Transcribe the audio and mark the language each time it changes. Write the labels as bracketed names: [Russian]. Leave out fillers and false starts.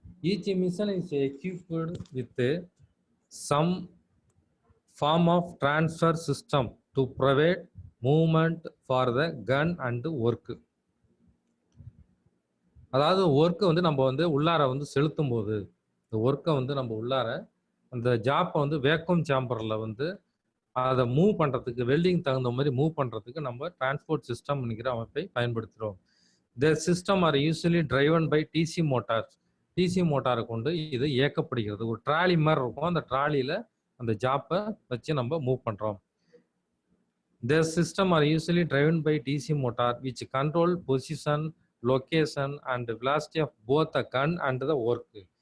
[English] Each mission is equipped with some form of transfer system to provide movement for the gun and work. [Tamil] அதாவது ஒர்க்கை வந்து நம்ம வந்து உள்ளார வந்து செலுத்தும் போது, இந்த ஒர்க்கை வந்து நம்ம உள்ளார அந்த ஜாப்பை வந்து வேக்கம் சேம்பர்ல வந்து அதை மூவ் பண்றதுக்கு, வெல்டிங் தகுந்த மாதிரி மூவ் பண்றதுக்கு நம்ம டிரான்ஸ்போர்ட் சிஸ்டம் என்கிற அமைப்பை பயன்படுத்துகிறோம். [English] The system are usually driven by DC motors. [Tamil] DC மோட்டாரை கொண்டு இது இயக்கப்படுகிறது. ஒரு ட்ராலி மாதிரி இருக்கும். அந்த ட்ராலியில அந்த ஜாப்பை வச்சு நம்ம மூவ் பண்றோம். [English] The system are usually driven by DC motor which control position, location and velocity of both the gun and the work.